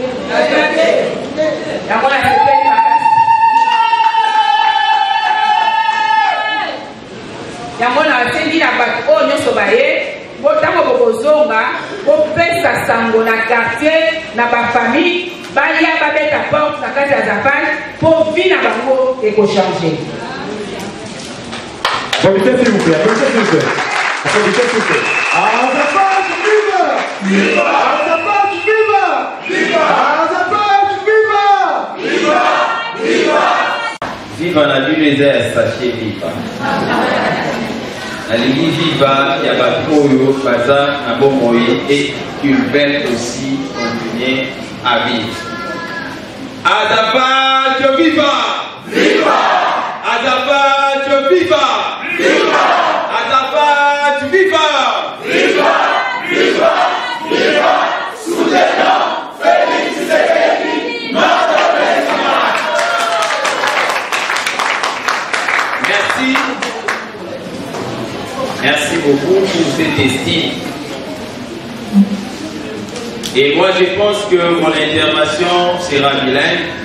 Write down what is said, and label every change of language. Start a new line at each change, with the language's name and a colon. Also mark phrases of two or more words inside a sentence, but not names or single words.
Lingala: yango nasepeli makasi yango nasengi na bato oyo nyonso baye ntango bokozonga bopesa sango na quartier na bafamille baya babeta porte na kati ya Azafat mpo vi na bango ekochange.
French: Applaudissez s'il vous plaît, applaudissez s'il vous plaît. Applaudissez s'il vous plaît. Azafat, viva! Viva! Azafat, viva! Viva! Azafat, viva! Viva! Viva! Viva na l'UNESER, sachez viva. La ligne viva, il y a Bakoyo, Baza, Nabomoye et qu'ils veulent aussi continuer à vivre. Azafat, viva! Viva! Azafat, viva! Viva! Azafat, viva! Viva! Viva! Viva! Soutenons Félix Tshisekedi, notre président. Merci. Merci beaucoup pour cette estime. Et moi, je pense que mon intervention sera bilingue.